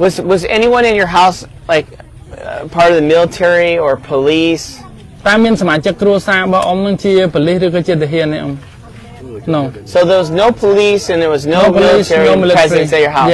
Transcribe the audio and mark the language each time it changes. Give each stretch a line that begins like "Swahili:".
English: Was anyone in your house like part of the military or police?
Khmer: តើមានសមាជិកគ្រួសាររបស់អ៊ំនឹងជាប៉ូលីសឬក៏ជាទាហានទេអ៊ំ No.
English: So there was no police and there was no military presence at your house.